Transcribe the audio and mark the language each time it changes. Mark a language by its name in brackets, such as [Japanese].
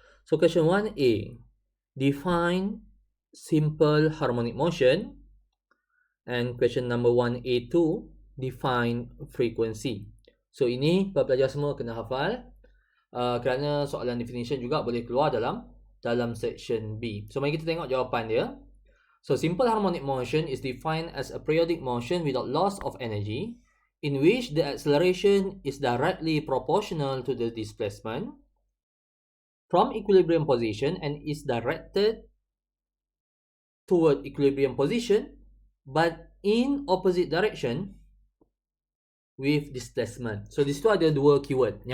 [English] So question 1A, define simple harmonic motion, and question number 1A2, define frequency. [Malay] So ini pelajar semua kena hafal kerana soalan definition juga boleh keluar dalam section B. So mari kita tengok jawapan dia. [English] So simple harmonic motion is defined as a periodic motion without loss of energy in which the acceleration is directly proportional to the displacement from equilibrium position and is directed toward equilibrium position but in opposite direction with displacement. So [Malay] di situ ada dua keyword.